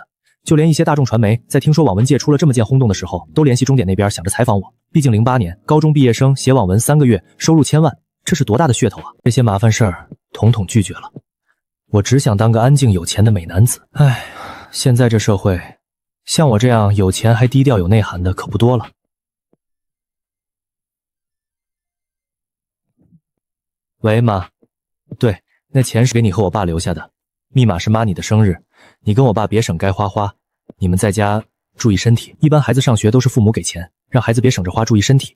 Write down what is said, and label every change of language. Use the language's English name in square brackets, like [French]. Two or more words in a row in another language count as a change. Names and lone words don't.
[Chinese] 就連一些大眾傳媒在聽說網文界出了這麼件轟動的時候，都聯繫終點那邊想着採訪我。畢竟08年高中畢業生寫網文3個月收入1000萬，這是多大的噱頭啊！這些麻煩事兒統統拒絕了。我只想當個安靜有錢的美男子。唉，現在這社會，像我這樣有錢還低調有內涵的可不多了。喂，媽。對，那錢是給你和我爸留下的，密碼是媽你的生日，你跟我爸別省該花花，你們在家注意身体。一般孩子上學都是父母給錢，讓孩子別省着花，注意身体。